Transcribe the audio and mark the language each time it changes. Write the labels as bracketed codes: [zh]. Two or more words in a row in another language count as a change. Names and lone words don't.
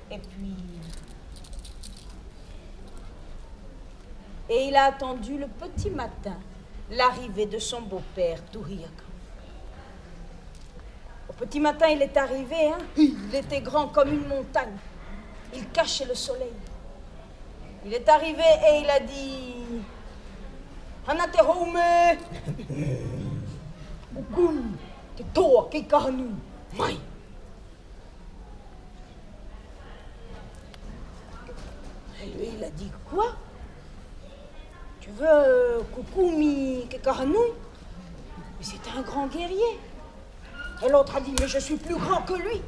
[fr] Et il a attendu le petit matin l'arrivée de son beau-père, Tuhiakaou. Au petit matin, il est arrivé, hein. Il était grand comme une montagne. Il cachait le soleil. Il est arrivé et il a dit [mqm] Hanate home Ukun te toa keikahanui mai. [fr] Et lui, il a dit quoi? Tu veux Kukumi keikahanui? Mais c'était un grand guerrier. Et l'autre a dit mais je suis plus grand que lui.